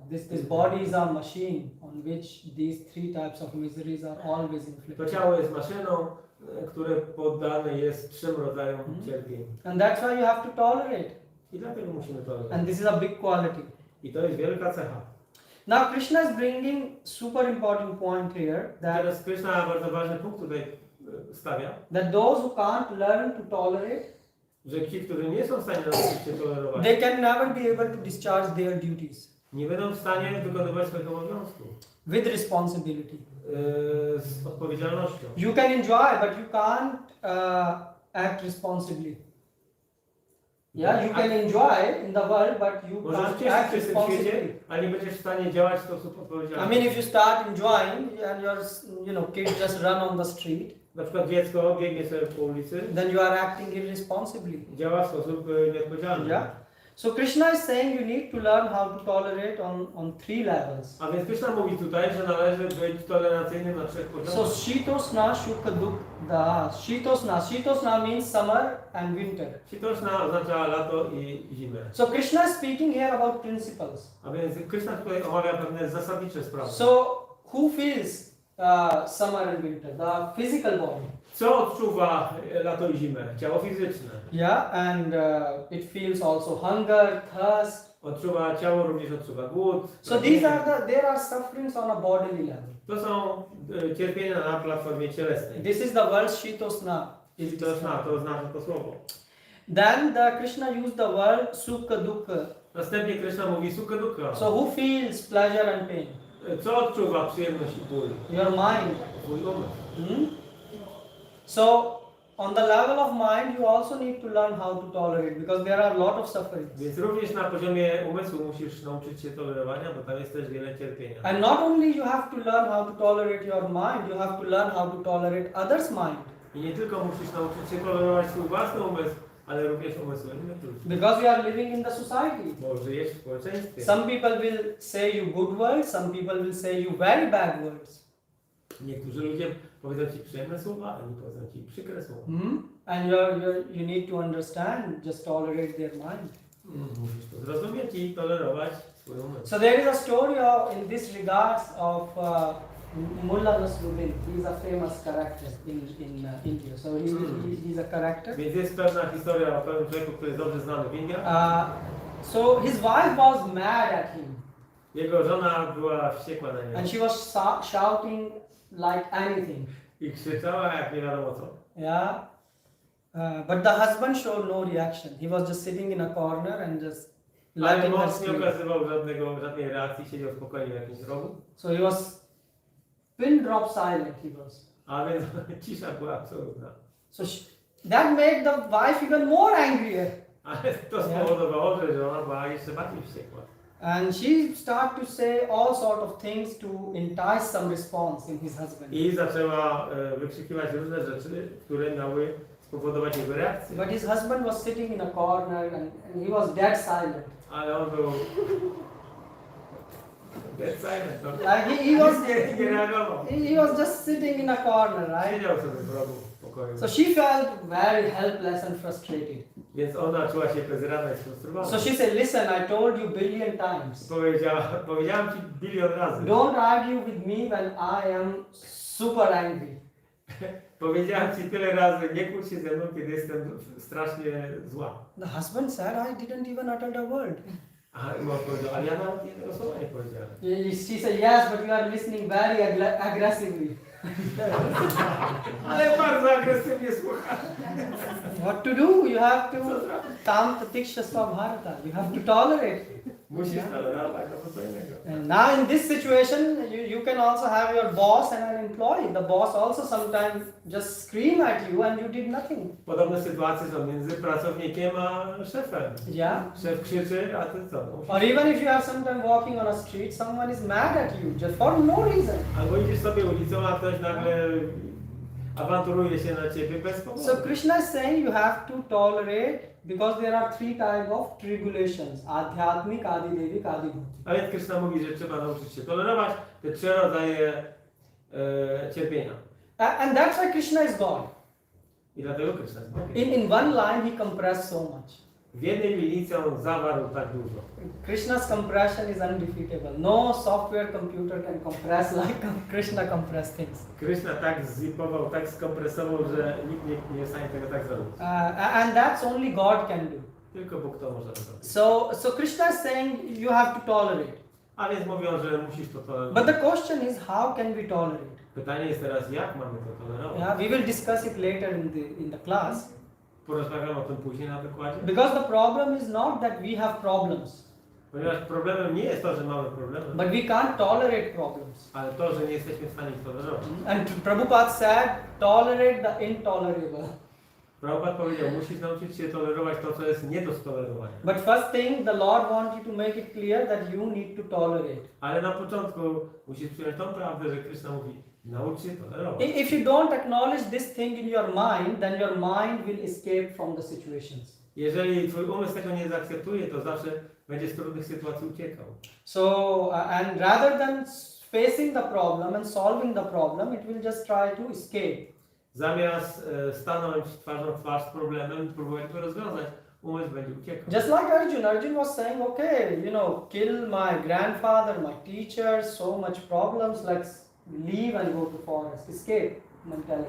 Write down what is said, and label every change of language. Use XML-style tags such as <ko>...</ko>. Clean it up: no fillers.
<en>This body is a machine on which these three types of miseries are always inflicted.</en> <pl>To ciało jest maszyną, które poddane jest 3 rodzajom cierpień.</pl> <en>And that's why you have to tolerate.</en> <pl>I dlatego musimy tolerować.</pl> <en>And this is a big quality.</en> <pl>I to jest wielka cecha.</pl> <en>Now Krishna is bringing super important point here</en> <pl>Teraz Krishna bardzo ważny punkt tutaj stawia.</pl> <en>That those who can't learn to tolerate,</en> <pl>że ci, którzy nie są w stanie nauczyć się tolerować,</pl> <en>they can never be able to discharge their duties.</en> <pl>Nie będą w stanie wykonywać swoich obowiązków.</pl> <en>With responsibility.</en> <pl>Z odpowiedzialnością.</pl> <en>You can enjoy, but you can't act responsibly. Yeah, you can enjoy in the world, but you can't act responsibly.</en> <pl>Ale nie będziesz w stanie działać w sposób odpowiedzialny.</pl> <en>I mean, if you start enjoying and your kids just run on the street,</en> <pl>na przykład dziecko biegnie sobie po ulicy,</pl> <en>then you are acting irresponsibly.</en> <pl>Działa w sposób nieodpowiedzialny.</pl> <en>Yeah. So Krishna is saying you need to learn how to tolerate on 3 levels.</en> <pl>A więc Krishna mówi tutaj, że należy być tolerancyjnym na 3 poziomach.</pl> <en>So Shitosna, Shukha, Dukkha. Shitosna means summer and winter.</en> <pl>Shitosna oznacza lato i zimę.</pl> <en>So Krishna is speaking here about principles.</en> <pl>A więc Krishna tutaj omawia pewne zasadnicze sprawy.</pl> <en>So who feels summer and winter? The physical body.</en> <pl>Co odczuwa lato i zimę? Ciało fizyczne.</pl> <en>Yeah, and it feels also hunger, thirst.</en> <pl>Ciało również odczuwa głód.</pl> <en>So there are sufferings on a bodily level.</en> <pl>To są cierpienia na platformie cielesnej.</pl> <en>This is the word Shitosna.</en> <pl>Shitosna to oznacza to słowo.</pl> <en>Then Krishna used the word Sukha, Dukkha.</en> <pl>Następnie Krishna mówi Sukha, Dukkha.</pl> <en>So who feels pleasure and pain?</en> <pl>Co odczuwa przyjemność i ból?</pl> <en>Your mind.</en> <pl>Twój umysł.</pl> <en>So on the level of mind, you also need to learn how to tolerate because there are a lot of sufferings.</en> <pl>Więc również na poziomie umysłu musisz nauczyć się tolerowania, bo tam jest też wiele cierpienia.</pl> <en>And not only you have to learn how to tolerate your mind, you have to learn how to tolerate others' mind.</en> <pl>I nie tylko musisz nauczyć się tolerować swój własny umysł, ale również umysły innych ludzi.</pl> <en>Because you are living in the society.</en> <pl>Bo żyjesz w społeczeństwie.</pl> <en>Some people will say you good words, some people will say you very bad words.</en> <pl>Niektórzy ludzie powiedzą ci przyjemne słowa, a inni powiedzą ci przykre słowa.</pl> <en>And you need to understand, just tolerate their mind.</en> <pl>Musisz to zrozumieć i tolerować swój umysł.</pl> <en>So there is a story in this regards of Mullah Nasruddin, he's a famous character in India. So he's a character.</en> <pl>Więc jest pewna historia o pewnym człowieku, który jest dobrze znany w Indiach.</pl> <en>So his wife was mad at him.</en> <pl>Jego żona była wściekła na niego.</pl> <en>And she was shouting like anything.</en> <pl>I krzyczała jak nie wiadomo co.</pl> <en>Yeah. But the husband showed no reaction. He was just sitting in a corner and just</en> <pl>Ale</pl> <en>letting her</en> <pl>mąż nie</pl> <en>speak.</en> <pl>okazywał żadnej reakcji, siedział spokojnie w jakimś rogu.</pl> <en>So he was pin drop silent. He was.</en> <pl>A więc cisza była absolutna.</pl> <en>So that made the wife even more angrier.</en> <pl>Ale to spowodowało, że żona była jeszcze bardziej wściekła.</pl> <en>And she started to say all sort of things to entice some response in his husband.</en> <pl>I zaczęła wykrzykiwać różne rzeczy, które miały spowodować jego reakcję.</pl> <en>But his husband was sitting in a corner and he was dead silent.</en> <pl>Ale on był</pl> <en>dead silent.</en> <pl>No.</pl> <en>Like he was</en> <pl>Nie reagował.</pl> <en>he was just sitting in a corner, right?</en> <pl>Siedział sobie w rogu w pokoju.</pl> <en>So she felt very helpless and frustrated.</en> <pl>Więc ona czuła się bezradna i sfrustrowana.</pl> <en>So she said, listen, I told you billion times.</en> <pl>Powiedziałam ci bilion razy.</pl> <en>Don't argue with me when I am super angry.</en> <pl>Powiedziałam ci tyle razy, nie kłóć się ze mną, kiedy jestem strasznie zła.</pl> <en>The husband said, I didn't even utter a word.</en> <pl>A mąż powiedział, ale ja nawet jednego słowa nie powiedziałem.</pl> <en>She said, yes, but you are listening very aggressively.</en> <pl>Ale bardzo agresywnie słucha.</pl> <en>What to do? You have to</en> <sa>tam tatiksha svabharata.</sa> <en>You have to tolerate.</en> <pl>Musisz tolerować, to co innego.</pl> <en>And now in this situation, you can also have your boss and an employee. The boss also sometimes just scream at you and you did nothing.</en> <pl>Podobne sytuacje są między pracownikiem a szefem.</pl> <en>Yeah.</en> <pl>Szef krzyczy, a ty co?</pl> <en>Or even if you are sometimes walking on a street, someone is mad at you just for no reason.</en> <pl>Albo idziesz sobie ulicą, a ktoś nagle awanturuje się na ciebie bez powodu.</pl> <en>So Krishna is saying you have to tolerate because there are three types of tribulations: adhyatmik, adidevik, adibhuti.</en> <pl>A więc Krishna mówi, że trzeba nauczyć się tolerować te trzy rodzaje cierpienia.</pl> <en>And that's why Krishna is God.</en> <pl>I dlatego Krishna jest Bogiem.</pl> <en>In one line he compressed so much.</en> <pl>W jednej linijce on zawarł tak dużo.</pl> <en>Krishna's compression is undefeatable. No software computer can compress like Krishna compressed things.</en> <pl>Krishna tak zzipował, tak skompresował, że nikt nie jest w stanie tego tak zrobić.</pl> <en>And that's only God can do.</en> <pl>Tylko Bóg to może zrobić.</pl> <en>So Krishna is saying you have to tolerate.</en> <pl>A więc mówią, że musisz to tolerować.</pl> <en>But the question is how can we tolerate?</en> <pl>Pytanie jest teraz, jak mamy to tolerować?</pl> <en>Yeah, we will discuss it later in the class.</en> <pl>Porozmawiamy o tym później na wykładzie.</pl> <en>Because the problem is not that we have problems,</en> <pl>Ponieważ problemem nie jest to, że mamy problemy,</pl> <en>but we can't tolerate problems.</en> <pl>ale to, że nie jesteśmy w stanie ich tolerować.</pl> <en>And Prabhupada said, tolerate the intolerable.</en> <pl>Prabhupada powiedział, musisz nauczyć się tolerować to, co jest nie do stolerowania.</pl> <en>But first thing, the Lord wants you to make it clear that you need to tolerate.</en> <pl>Ale na początku musisz przyjąć tą prawdę, że Krishna mówi, naucz się tolerować.</pl> <en>If you don't acknowledge this thing in your mind, then your mind will escape from the situations.</en> <pl>Jeżeli twój umysł tego nie zaakceptuje, to zawsze będzie z trudnych sytuacji uciekał.</pl> <en>So, and rather than facing the problem and solving the problem, it will just try to escape.</en> <pl>Zamiast stanąć twarzą w twarz z problemem i próbować go rozwiązać, umysł będzie uciekał.</pl> <en>Just like Arjun. Arjun was saying, okay, kill my grandfather, my teacher, so much problems, let's leave and go to forest, escape mentality.</en>